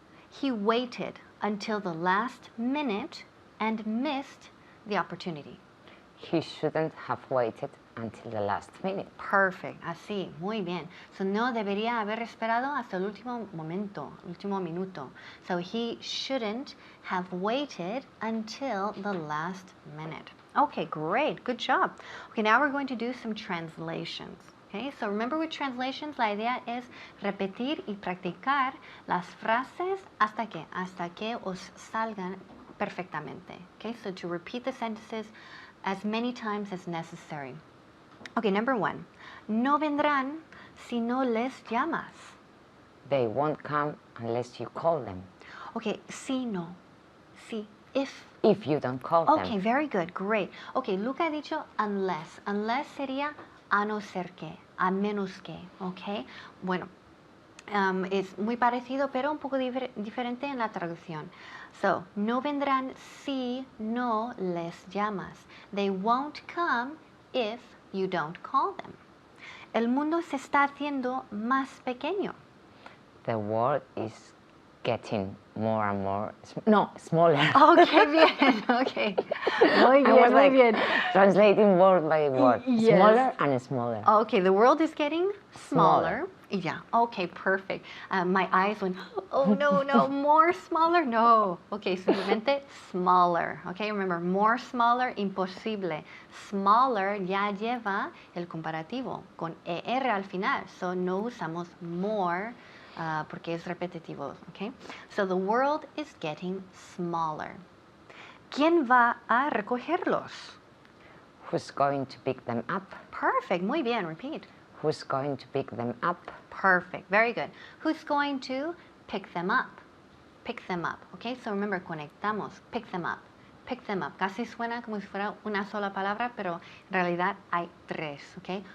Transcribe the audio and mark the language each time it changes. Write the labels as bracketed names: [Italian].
[English] He waited until the last minute and missed the opportunity. He shouldn't have waited until the last minute. [Spanish] Perfect, así, muy bien. So no debería haber esperado hasta el último momento, último minuto. [English] So he shouldn't have waited until the last minute. Okay, great, good job. Okay, now we're going to do some translations. Okay, so remember with translations, [Spanish] la idea es repetir y practicar las frases hasta que os salgan perfectamente. [English] Okay, so to repeat the sentences as many times as necessary. Okay, number 1. [Spanish] No vendrán si no les llamas. [English] They won't come unless you call them. [Spanish] Okay, si no. Si, if. [English] If you don't call Okay, them. very good, great. [Spanish] Okay, Luca ha dicho unless. Unless sería a no ser que, a menos que, okay? Bueno, es muy parecido, pero un poco diferente en la traducción. So, no vendrán si no les llamas. [English] They won't come if you don't call them. [Spanish] El mundo se está haciendo más pequeño. [English] The world is getting more and more, smaller. [Spanish] Okay, bien, okay. Muy [English] I was like [Spanish] bien. [English] translating word by word. Yes. Smaller and smaller. Okay, the world is getting smaller. Smaller. Yeah, okay, perfect. My eyes went, oh no, more smaller, no. Okay, simplemente smaller. Okay, remember, more smaller, imposible. [Spanish] Smaller ya lleva el comparativo con ER al final, so no usamos more porque es repetitivo. [English] Okay, so the world is getting smaller. [Spanish] ¿Quién va a recogerlos? [English] Who's going to pick them up? Perfect, [Spanish] muy bien, [English] repeat. Who's going to pick them up? Perfect, very good. Who's going to pick them up? Pick them up, okay? So remember, conectamos, pick them up, pick them up. [Spanish] Casi suena como si fuera una sola palabra, pero en realidad hay tres, okay?